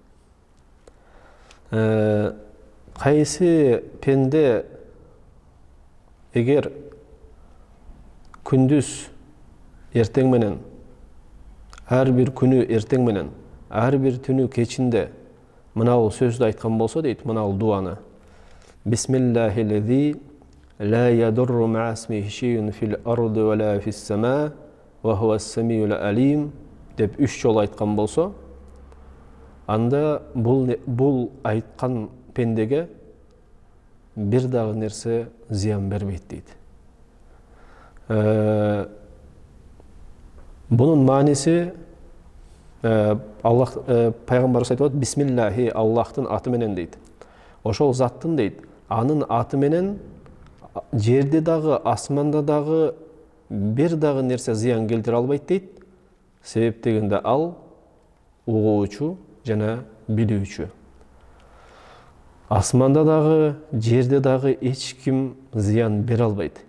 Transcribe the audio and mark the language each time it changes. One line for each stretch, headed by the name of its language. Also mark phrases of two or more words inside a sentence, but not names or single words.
Kyrgyz: Кайсы пенде эгер күндүз эртең менен, ар бир күнү эртең менен, ар бир түнү кечинде мынау сөздү айткан болсо дейт, мынау дуаны.
Arabic: بسم الله الذي لا يضر مع اسمه شيء في الأرض ولا في السماء وهو السميع العليم
Kyrgyz: деп 3 жолу айткан болсо, анда бул айткан пендеге бир дагы нерсе зыян бербейт дейт. Bunun manisi Allah Peygamberimiz aytып, Bismillahi Allah'tın atı menen deyt. Ошол заттын дейт. Анын аты менен жерде дагы, асманда дагы бир дагы нерсе зыян келтире албайт дейт. Себеп дегенде ал угуучу жана билүүчү. Асманда дагы, жерде дагы эч ким зыян бере албайт.